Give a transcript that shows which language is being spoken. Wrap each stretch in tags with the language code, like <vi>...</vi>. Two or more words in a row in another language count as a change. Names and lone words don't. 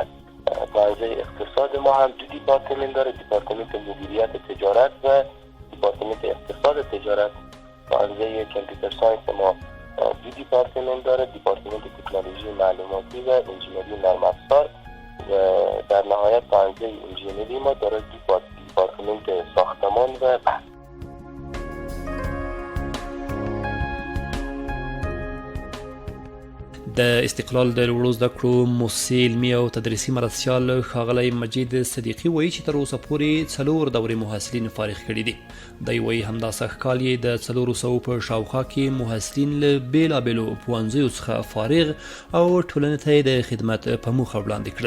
<fa>پوهنځی اقتصاد ما هم 2 دیپارتمنت داره، دیپارتمنت مدیریت تجارت و دیپارتمنت اقتصاد تجارت. پوهنځی</fa> <en>computer science</en> <fa>ما 2 دیپارتمنت داره، دیپارتمنت تکنولوژی معلوماتی و انجینری نرم افزار و در نهایت پوهنځی انجینری ما داره 2 دیپارتمنت ساختمان و بحث.</fa> <ps>د استقلال د لوړو زده کړو مؤسسې علمي او تدریسي مرستیال ښاغلی مجید صدیقي وایي چې تر اوسه پورې 4 دورې محصلین فارغ کړي دي. دی وایي همدا سږکال یې د 400 په شاوخوا کې محصلین له بېلابېلو پوهنځیو څخه فارغ او ټولنې ته یې د خدمت په موخه وړاندې کړل.</ps>